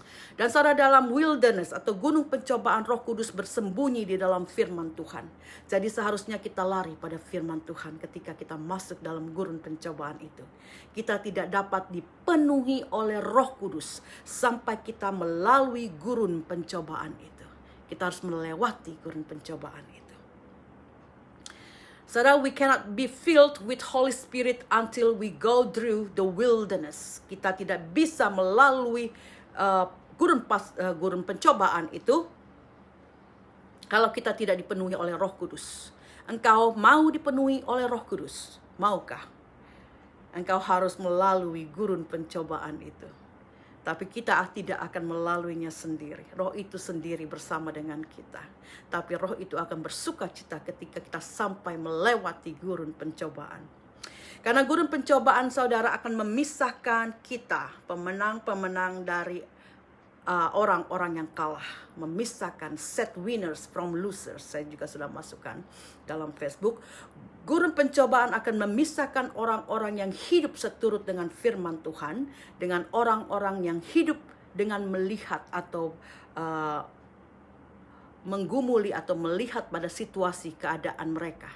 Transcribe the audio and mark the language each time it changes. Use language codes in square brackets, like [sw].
[id] Dan saudara, dalam wilderness atau gunung pencobaan, Roh Kudus bersembunyi di dalam firman Tuhan. Jadi seharusnya kita lari pada firman Tuhan ketika kita masuk dalam gurun pencobaan itu. Kita tidak dapat dipenuhi oleh Roh Kudus sampai kita melalui gurun pencobaan itu. Kita harus melewati gurun pencobaan itu. [en] Saudara, we cannot be filled with Holy Spirit until we go through the wilderness. [id] Kita tidak bisa melalui gurun pencobaan itu kalau kita tidak dipenuhi oleh Roh Kudus. Engkau mau dipenuhi oleh Roh Kudus? Maukah? engkau harus melalui gurun pencobaan itu. Tapi kita tidak akan melaluinya sendiri. Roh itu sendiri bersama dengan kita. Tapi roh itu akan bersuka cita ketika kita sampai melewati gurun pencobaan. Karena gurun pencobaan saudara akan memisahkan kita, pemenang-pemenang dari orang-orang yang kalah. Memisahkan [en] set winners from losers. [id] Saya juga sudah masukkan dalam Facebook. Gurun pencobaan akan memisahkan orang-orang yang hidup seturut dengan firman Tuhan dengan orang-orang yang hidup dengan melihat atau menggumuli atau melihat pada situasi keadaan mereka.